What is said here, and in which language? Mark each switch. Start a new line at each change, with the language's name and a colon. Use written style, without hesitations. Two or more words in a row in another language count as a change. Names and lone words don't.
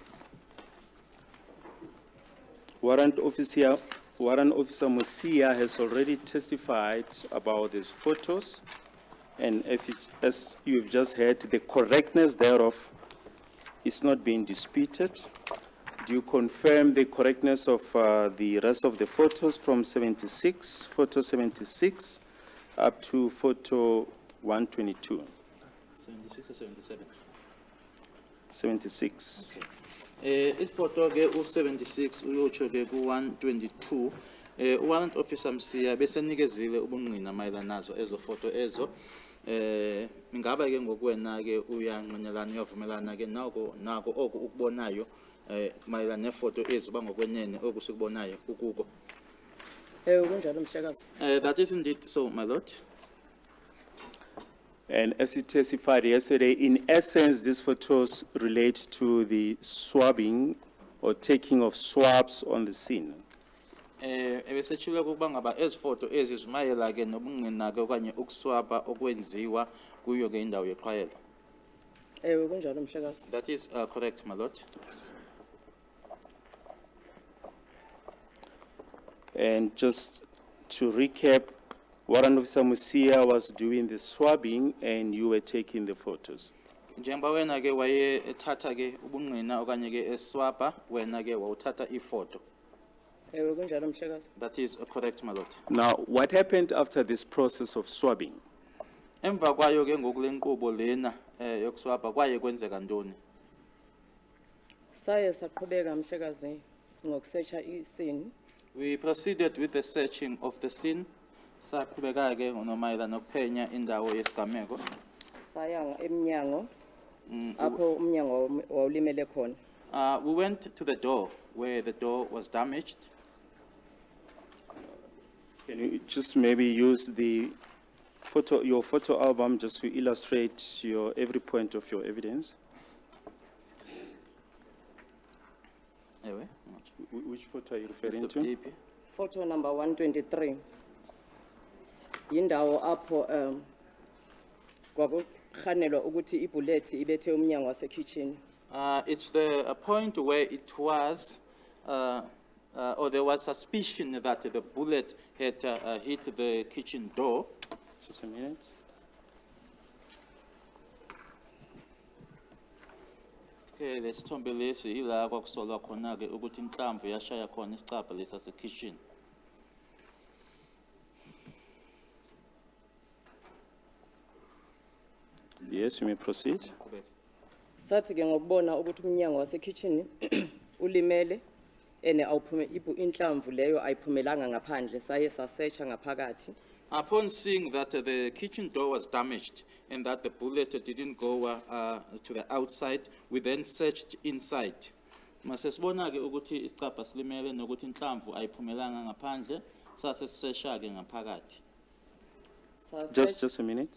English: Warrant Officer Musia has already testified about these photos, and as you've just heard, the correctness thereof is not being disputed. Do you confirm the correctness of the rest of the photos from photo 76 up to photo 122? 76 or 77? 76.
Xhosa: Ifoto ke u76 uyotsho ke ku122 warrant officer Msiya bese nikezile ubungqina mayelana nazo ezo photo ezo ingaba ke ngokuwena ke uyanqinelana uyavumelana ke nako oku ukubonayo mayelana nefoto ezo bangokwenene okusikubonayo ukuko kunjalo mhlekazi.
English: That is indeed so, my lord. And as you testified yesterday, in essence, these photos relate to the swabbing or taking of swabs on the scene.
Xhosa: Ebesechile ukuba ngaba ezifoto ezi zimayela ke nobungqina ke okanye ukuswaba okwenziwa kuyo ke indawo yeqhwayelo. Kunjalo mhlekazi.
English: That is correct, my lord. And just to recap, Warrant Officer Musia was doing the swabbing and you were taking the photos.
Xhosa: Njengoba wena ke waye ethatha ke ubungqina okanye ke eswaba wena ke wawuthatha ifoto. Kunjalo mhlekazi.
English: That is correct, my lord. Now, what happened after this process of swabbing?
Xhosa: Emva kwayo ke ngokulenkqubo lena yokuswaba kwaye kwenzeka ntoni? Saye saqhubeka mhlekazi ngokusearcha iscene.
English: We proceeded with the searching of the scene.
Xhosa: Saqhubeka ke ngonomayela nokuphenya indawo yesigameko. Saya emnyango apho umnyango wawulimele khona.
English: We went to the door where the door was damaged. Can you just maybe use your photo album just to illustrate every point of your evidence?
Xhosa: Ewe,
English: Which photo are you referring to? Photo number 123.
Xhosa: Yindawo apho kwakukhanelwa ukuthi ibullet ibethe umnyango wasekitchen.
English: It's the point where it was, or there was suspicion that the bullet had hit the kitchen door. Just a minute.
Zulu: Okay, lesithombe lesi ila kwakusolwa khona ke ukuthi inhlamvu yashaya khona isicabha lesa sekitchen.
English: Yes, you may proceed.
Xhosa: Sathi ke ngokubona ukuthi umnyango wasekitchen ulimele ene awuphume inhlamvu leyo ayiphumelanga ngaphandle saye sasearcha ngaphakathi.
English: Upon seeing that the kitchen door was damaged and that the bullet didn't go to the outside, we then searched inside.
Zulu: Masesibona ke ukuthi isicabha silimele nokuthi inhlamvu ayiphumelanga ngaphandle, sase searcha ke ngaphakathi.
English: Just a minute.